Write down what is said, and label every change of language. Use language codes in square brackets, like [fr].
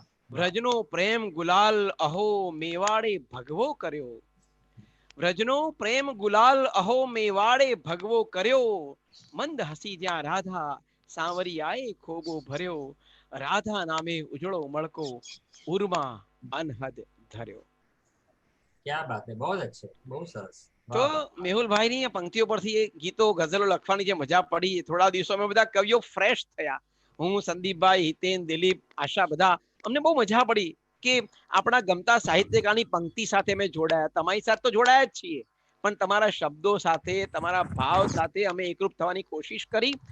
[gu] વ્રજનો પ્રેમ ગુલાલ અહો મેવાડે ભગવો કર્યો, વ્રજનો પ્રેમ ગુલાલ અહો મેવાડે ભગવો કર્યો, મંદ હસી જ્યાં રાધા સાવરિયાએ ખોબો ભર્યો, રાધા નામે ઉજળો મળકો ઉર્મા અનહદ ધર્યો. [hi] क्या बात है, बहुत अच्छे, बहुत સરસ. [gu] તો મેહુલભાઈની આ પંક્તિઓ પરથી ગીતો ગઝલો લખવાની જે મજા પડી, થોડા દિવસોમાં બધા કવિઓ ફ્રેશ થયા. હું, સંદીપભાઈ, હિતેન, દિલીપ, આશા, બધા અમને બહુ મજા પડી કે આપણા ગમતા સાહિત્યકારની પંક્તિ સાથે અમે જોડાયા. તમારી સાથે તો જોડાયા જ છીએ, પણ તમારા શબ્દો સાથે, તમારા ભાવ સાથે અમે એકરૂપ થવાની કોશિશ કરી.